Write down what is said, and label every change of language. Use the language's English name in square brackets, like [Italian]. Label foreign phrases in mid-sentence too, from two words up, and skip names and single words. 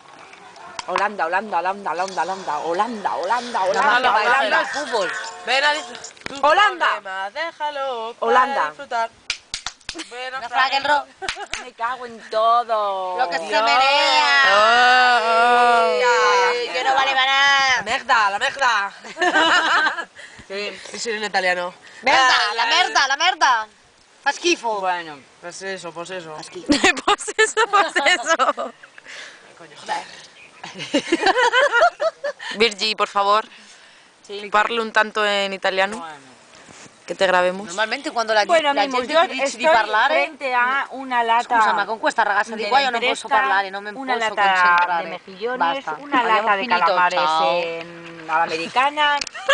[Spanish] Holanda, Holanda, Holanda, Holanda, Holanda, Holanda, Holanda, Holanda, Holanda, Holanda. el fútbol. Ven a disfrutar. Holanda. Déjalo. Holanda. Para disfrutar. Ven a No fraggle rock. Me cago en todo. Lo que se Dios. menea. Ay, que no vale para nada. [Italian] Merda, la merda. [Spanish] Sí, sí, en italiano. [Italian] Merda, la merda. Fa schifo. [Spanish] Bueno, Pues eso, pues eso. Pues eso, pues eso. Coño, joder. Virgi, por favor, sí. [Italian] parle un tanto [Spanish] en italiano, Bueno. que te grabemos. [Italian] Normalmente quando la [Spanish] Bueno, [Italian] la mimos, gente [Spanish] yo [Italian] dice [Spanish] estoy [Italian] di parlare, [Spanish] frente a una lata... [Italian] scusa, ma con questa ragazza di qua io non posso parlare, non mi [Spanish] una [Italian] posso [Spanish] lata [Italian] concentrare. [Spanish] de mejillones, [Italian] Basta. [Spanish] una [Italian] Abbiamo [Spanish] lata de [Italian] finito, [Spanish] calamares [Italian] ciao. [Spanish] a la americana,